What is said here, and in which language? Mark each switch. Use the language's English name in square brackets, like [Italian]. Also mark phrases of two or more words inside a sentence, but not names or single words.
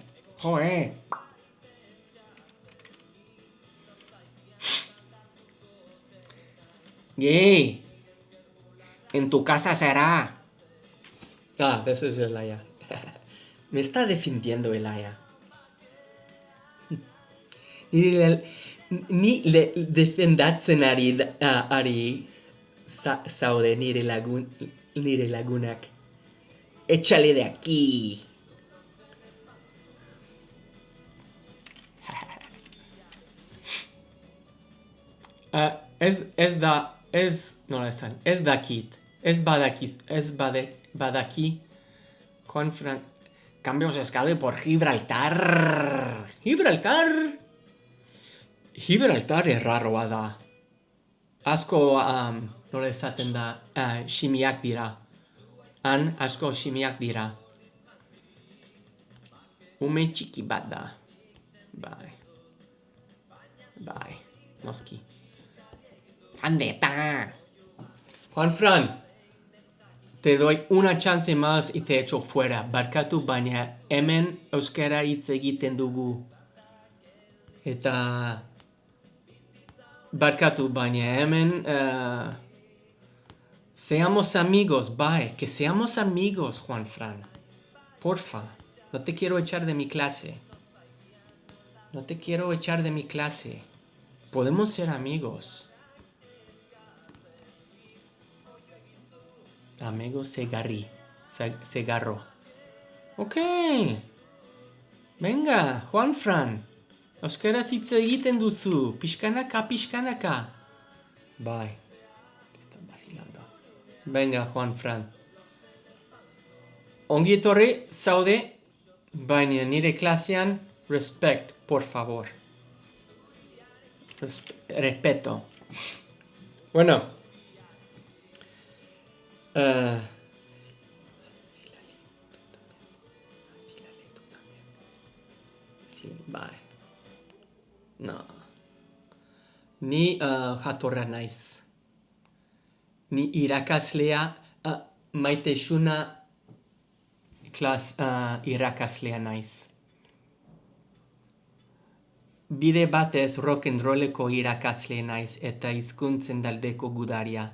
[Spanish] Joder. Gay. En tu casa será. Eso es Elaya. Me está defendiendo Elaya. [Basque] Ni le defendatzen ari zaude nire lagunak. [Spanish] Échale de aquí. [Basque] Ez dakit. Badaki. Juanfran. [Spanish] Cambios de escala por Gibraltar. [Basque] Gibraltar erraroa da. Asko, nola esaten da, ximiak dira. Han asko ximiak dira. Ume txiki bat da. Bai. Noski. Andeta. Juanfran. [Spanish] te doy una chance más y te echo fuera. [Basque] Barkatu baina hemen euskara hitz egiten dugu. Eta barkatu baina hemen [Spanish] seamos amigos, [Basque] bye. [Spanish] Que seamos amigos, Juan Fran. Porfa. No te quiero echar de mi clase. No te quiero echar de mi clase. Podemos ser amigos. Amigo Segarro. Ok. Venga, Juan Fran. [Basque] Euskaraz hitz egiten duzu. Pixkanaka. [Spanish] Bye. Te estás vacilando. Venga, Juan Fran. [Basque] Ongi etorri zaude, baina nire klasean respect, [Spanish] por favor. Respeto. Bueno. Bye. No. [Basque] Ni jatorra naiz. Ni irakaslea maitesuna irakaslea naiz. Bide batez rock'n'rolleko irakasle naiz eta hizkuntzen aldeko gudaria.